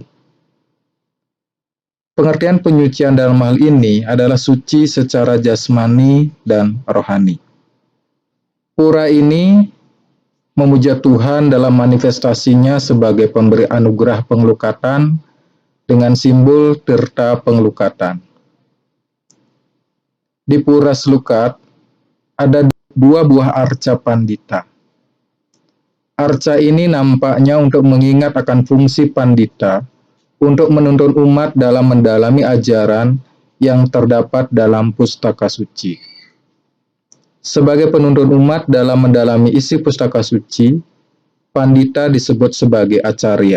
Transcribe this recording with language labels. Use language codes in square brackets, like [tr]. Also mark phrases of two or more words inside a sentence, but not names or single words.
[id] Pengertian penyucian dalam hal ini adalah suci secara jasmani dan rohani. Pura ini memuja Tuhan dalam manifestasinya sebagai pemberi anugerah pengelukatan dengan simbol tirta pengelukatan. Di Pura Slukat ada dua buah arca pandita. Arca ini nampaknya untuk mengingat akan fungsi pandita untuk menuntun umat dalam mendalami ajaran yang terdapat dalam pustaka suci. Sebagai penuntun umat dalam mendalami isi pustaka suci, pandita disebut sebagai acarya.